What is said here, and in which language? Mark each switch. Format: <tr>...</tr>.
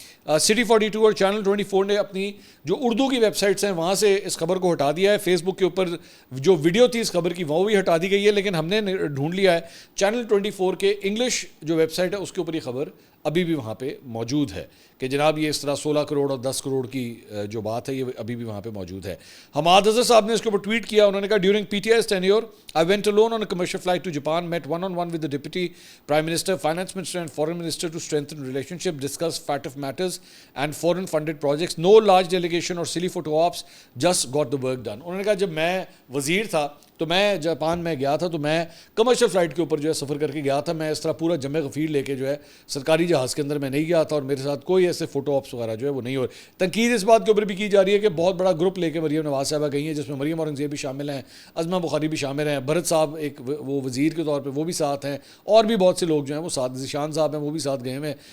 <ur>City 42 اور channel 24 نے اپنی جو اردو کی ویب سائٹس ہیں وہاں سے اس خبر کو ہٹا دیا ہے. فیس بک کے اوپر جو ویڈیو تھی اس خبر کی وہ بھی ہٹا دی گئی ہے, لیکن ہم نے ڈھونڈ لیا ہے چینل 24 کے انگلش جو ویب سائٹ ہے اس کے اوپر یہ خبر ابھی بھی وہاں پہ موجود ہے کہ جناب یہ اس طرح 16 کروڑ اور 10 کروڑ کی جو بات ہے یہ ابھی بھی وہاں پہ موجود ہے. حماد اظہر صاحب نے اس کے اوپر ٹویٹ کیا, انہوں نے کہا</ur> <en>During PTI's tenure I went alone on a commercial flight to Japan, met one-on-one with the Deputy Prime Minister, Finance Minister and Foreign Minister to strengthen relationship, discuss FATF matters and foreign funded projects. No large delegation or silly photo ops, just got the work done.</en> <ur>انہوں نے کہا جب میں وزیر تھا تو میں Japan میں گیا تھا تو میں کمرشل فلائٹ کے اوپر جو ہے سفر کر کے گیا تھا, میں اس طرح پورا جمع غفیر لے کے جو ہے سرکاری جہاز کے اندر میں نہیں گیا تھا اور میرے ساتھ کوئی ایسے فوٹو آپس وغیرہ جو ہے وہ نہیں ہو. تنقید اس بات کے اوپر بھی کی جا رہی ہے کہ بہت بڑا گروپ لے کے مریم نواز صاحبہ گئی ہیں جس میں مریم اورنگزیب بھی شامل ہیں, عظمہ بخاری بھی شامل ہیں, بھرت صاحب ایک وہ وزیر کے طور پہ وہ بھی ساتھ ہیں, اور بھی بہت سے لوگ جو ہیں وہ ساتھ, ذیشان صاحب ہیں وہ بھی ساتھ گئے ہوئے ہیں.</ur>